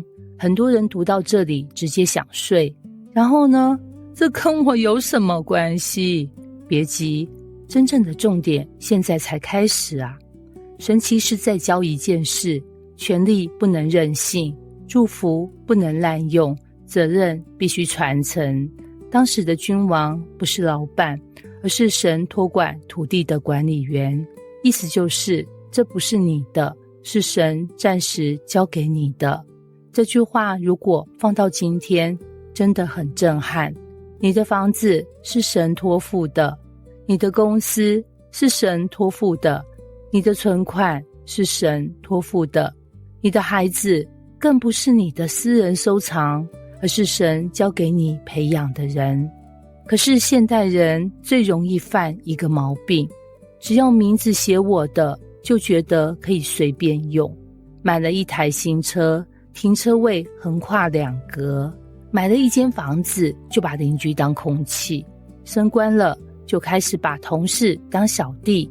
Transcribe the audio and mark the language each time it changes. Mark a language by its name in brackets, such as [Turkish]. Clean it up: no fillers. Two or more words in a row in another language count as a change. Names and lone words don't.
[Chinese] 很多人讀到這裡直接想睡。然後呢，這跟我有什麼關係？別急，真正的重點現在才開始啊。神其實在教一件事：權力不能任性，祝福不能濫用，責任必須傳承。當時的君王不是老闆，而是神托管土地的管理員。意思就是這不是你的，是神暫時交給你的。這句話如果放到今天，真的很震撼。你的房子是神托付的，你的公司是神托付的，你的存款是神托付的，你的孩子更不是你的私人收藏，而是神交給你培養的人。可是現代人最容易犯一個毛病，只要名字寫我的，就覺得可以隨便用。買了一台新車，停車位橫跨2格；買了一間房子，就把鄰居當空氣；升官了，就開始把同事當小弟。